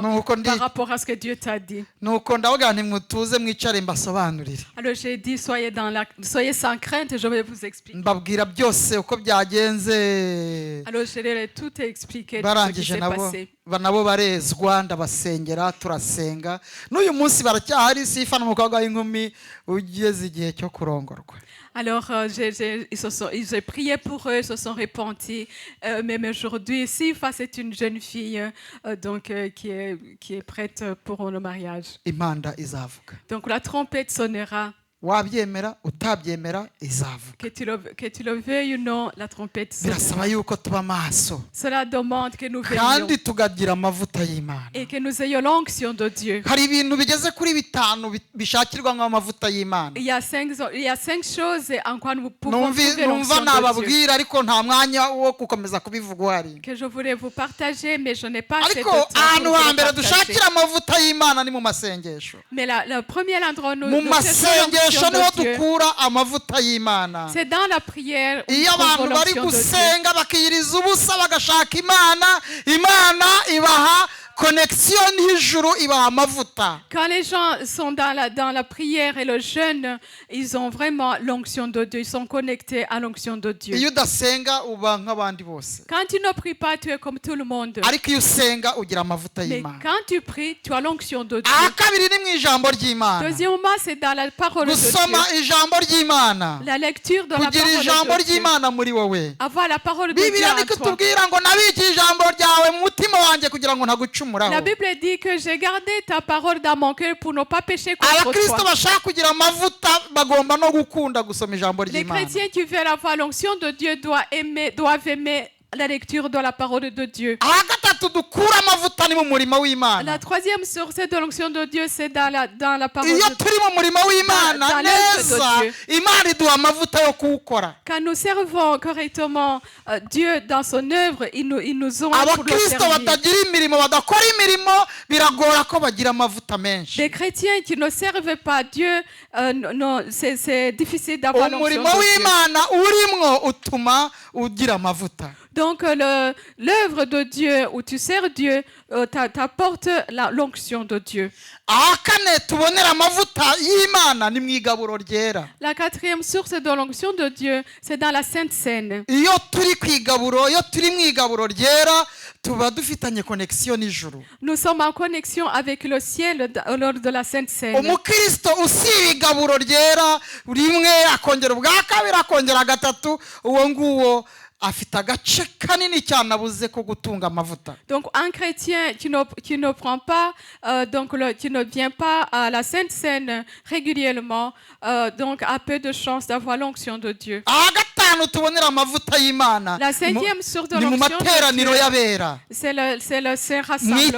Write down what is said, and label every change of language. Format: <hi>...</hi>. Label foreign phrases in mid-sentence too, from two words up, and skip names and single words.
<rw>Nuko ndi-</rw> <fr>par rapport à ce que Dieu t'a dit.</fr> <rw>nuko ndavuga nti mutuze mwicare mbasobanurire.</rw> <fr>Alors j'ai dit, soyez sans crainte, je vais vous expliquer.</fr> <rw>mbabwira byose uko byagenze.</rw> <fr>Alors je leur ai tout expliqué de ce qui</fr> <rw>barangije</rw> <fr>s'est</fr> <rw>nabo</rw> <fr>passé.</fr> <rw>nabo barezwa, ndabasengera turasenga. n'uyu munsi baracyahari Sifa n'umukobwa w'inkumi ugeze igihe cyo kurongorwa.</rw> <fr>Alors j'ai prié pour eux, ils se sont repentis. Même aujourd'hui, Sifa, c'est une jeune fille qui est prête pour le mariage.</fr> <rw>impanda izavuga.</rw> <fr>Donc la trompette sonnera.</fr> <rw>wabyemera utabyemera izavuga.</rw> <fr>Que tu le veuilles ou non, la trompette</fr> <rw>birasaba</rw> <fr>sonnera.</fr> <rw>yuko tuba maso</rw> <fr>Cela demande que nous veillions</fr> <rw>kandi tugagira amavuta y'Imana.</rw> <fr>et que nous ayons l'onction de Dieu.</fr> <rw>hari ibintu bigeze kuri 5 bishakirwa nk'amavuta y'Imana.</rw> <fr>Il y a 5 choses en quoi nous pouvons trouver</fr> <rw>numva</rw> <fr>l'onction de Dieu.</fr> <rw>nababwira ariko nta mwanya wo gukomeza kubivuga uhari.</rw> <fr>Que je voulais vous partager, mais je n'ai pas assez de</fr> <rw>ariko</rw> <fr>temps pour</fr> <rw>ahantu</rw> <fr>vous le</fr> <rw>hambere</rw> <fr>partager.</fr> <rw>dushakira amavuta y'Imana ni mu masengesho.</rw> <fr>Mais le premier endroit où nous</fr> <rw>mu masengesho</rw> <fr>cherchons</fr> <rw>niho</rw> <fr>l'onction de Dieu,</fr> <rw>dukura amavuta y'Imana.</rw> <fr>c'est dans la prière où nous</fr> <rw>iyo</rw> <fr>trouvons</fr> <rw>abantu bari</rw> <fr>l'onction de Dieu.</fr> <rw>gusenga bakiyiriza ubusa bagashaka Imana, Imana ibaha connexion y'ijuru, ibaha amavuta.</rw> <fr>Quand les gens sont dans la prière et le jeûne, ils ont vraiment l'onction de Dieu. Ils sont connectés à l'onction de Dieu.</fr> <rw>iyo udasenga uba nk'abandi bose,</rw> <fr>Quand tu ne pries pas, tu es comme tout le monde.</fr> <rw>ariko iyo usenga ugira amavuta</rw> <fr>Mais</fr> <rw>y'Imana.</rw> <fr>quand tu pries, tu as l'onction de Dieu.</fr> <rw>kabiri ni mu ijambo ry'Imana.</rw> <fr>Deuxièmement, c'est dans la parole de</fr> <rw>gusoma</rw> <fr>Dieu.</fr> <rw>ijambo ry'Imana,</rw> <fr>La lecture de la</fr> <rw>kugira</rw> <fr>parole</fr> <rw>ijambo</rw> <fr>de Dieu.</fr> <rw>ry'Imana muri wowe.</rw> <fr>Avoir la parole de Dieu</fr> <rw>Bibiliya</rw> <fr>en</fr> <rw>niko</rw> <fr>toi.</fr> <rw>itubwira ngo nabiki ijambo ryawe mu mutima wanjye kugira ngo ntagucumuraho.</rw> <fr>La Bible dit que j'ai gardé ta parole dans mon cœur pour ne pas pécher contre</fr> <rw>abakristo</rw> <fr>toi.</fr> <rw>bashaka kugira amavuta bagomba no gukunda gusoma ijambo</rw> <fr>Les</fr> <rw>ry'Imana.</rw> <fr>chrétiens qui veulent avoir l'onction de Dieu doivent aimer la lecture de la parole de Dieu.</fr> <rw>gatatu gatatu dukura amavuta ni mu murimo w'imana</rw> <fr>La troisième source de l'onction de Dieu, c'est dans la parole</fr> <rw>iyo</rw> <fr>de Dieu.</fr> <rw>turi mu murimo w'imana</rw> <fr>Dans l'œuvre de</fr> <rw>neza</rw> <fr>Dieu.</fr> <rw>imana iduha amavuta yo kuwukora</rw> <fr>Quand nous servons correctement Dieu dans son œuvre, il nous ont pour le</fr> <rw>abakristo</rw> <fr>servir.</fr> <rw>batagira imirimo badakora imirimo biragora ko bagira amavuta menshi</rw> <fr>Des chrétiens qui ne servent pas Dieu, non, c'est difficile d'avoir l'onction</fr> <rw>umurimo</rw> <fr>de Dieu.</fr> <rw>w'imana urimwo utuma ugira amavuta</rw> <fr>Donc l'œuvre de Dieu où tu sers Dieu t'apporte l'onction de Dieu.</fr> <rw>aha kane tubonera amavuta y'imana ni mu igaburo ryera</rw> <fr>La quatrième source de l'onction de Dieu, c'est dans la Sainte Seine.</fr> <rw>iyo turi ku igaburo iyo turi mu igaburo ryera tuba dufitanye connexion n'ijuru</rw> <fr>Nous sommes en connexion avec le ciel lors de la Sainte Seine.</fr> <rw>umukristo usiba igaburo ryera rimwe akongera ubwa kabiri akongera gatatu uwo nguwo afite agace kanini cyane abuze ko gutunga amavuta.</rw> <fr>Donc un chrétien qui ne prend pas, qui ne vient pas à la Sainte Seine régulièrement, donc a peu de chance d'avoir l'onction de Dieu. La cinquième source de l'onction de Dieu, c'est le Saint Rassemblement.</fr>